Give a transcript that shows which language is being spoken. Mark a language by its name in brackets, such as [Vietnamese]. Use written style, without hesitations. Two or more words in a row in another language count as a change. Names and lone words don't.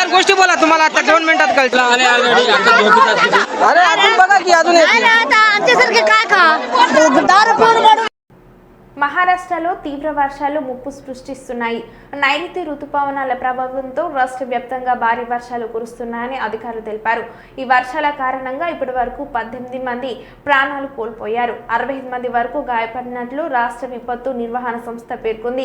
[Marathi] किती बोला तुम्हाला आता 2 मिनिटात कळलं अरे अजून बघा की अजून आमच्यासारखे काय का दारू पिऊन [Telugu] మహారాష్ట్రలో తీవ్ర వర్షాలు ముప్పు సృష్టిస్తున్నాయి. నైరుతి రుతుపవనాల ప్రభావంతో రాష్ట్ర వ్యాప్తంగా భారీ వర్షాలు కురుస్తున్నాయని అధికారులు తెలిపారు. ఈ వర్షాల కారణంగా ఇప్పటి వరకు 18 మంది ప్రాణాలు కోల్పోయారు. 65 మంది వరకు గాయపడినట్లు రాష్ట్ర విపత్తు నిర్వహణ సంస్థ పేర్కొంది.